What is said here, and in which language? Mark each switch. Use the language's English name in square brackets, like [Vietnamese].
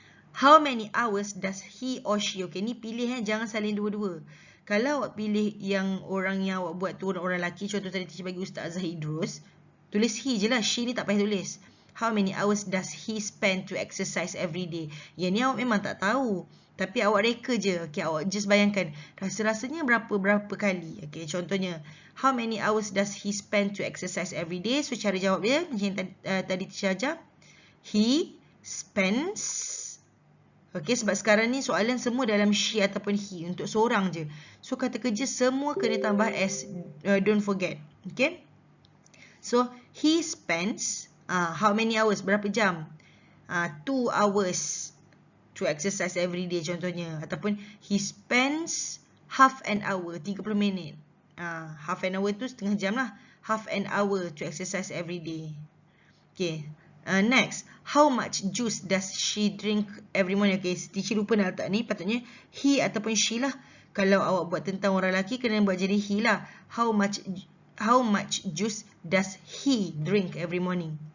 [English] How many hours does he or she? [Malay] Okay, ni pilih jangan salin dua-dua. Kalau awak pilih yang orang yang awak buat tu orang lelaki, contoh tadi teacher bagi Ustaz Azhar Idrus, tulis he je lah, she ni tak payah tulis. [English] How many hours does he spend to exercise every day? [Malay] Yang ni awak memang tak tahu, tapi awak reka je. Okay, awak just bayangkan rasa-rasanya berapa kali. [English] Okay, contohnya how many hours does he spend to exercise every day? [Malay] So cara jawab dia macam yang tadi teacher ajar, [English] he spends. [Malay] Okay, sebab sekarang ni soalan semua dalam she ataupun he, untuk seorang je. So kata kerja semua kena tambah s, [English] don't forget. Okay, so he spends how many hours, [Malay] berapa jam? [English] 2 hours to exercise every day contohnya. Ataupun he spends half an hour, 30 minit. Half an hour [Malay] tu setengah jam lah. [English] Half an hour to exercise every day. Okay, next, how much juice does she drink every morning? [Malay] Okay, teacher lupa nak letak ni, patutnya he ataupun she lah. Kalau awak buat tentang orang lelaki, kena buat jadi he lah. [English] How much juice does he drink every morning?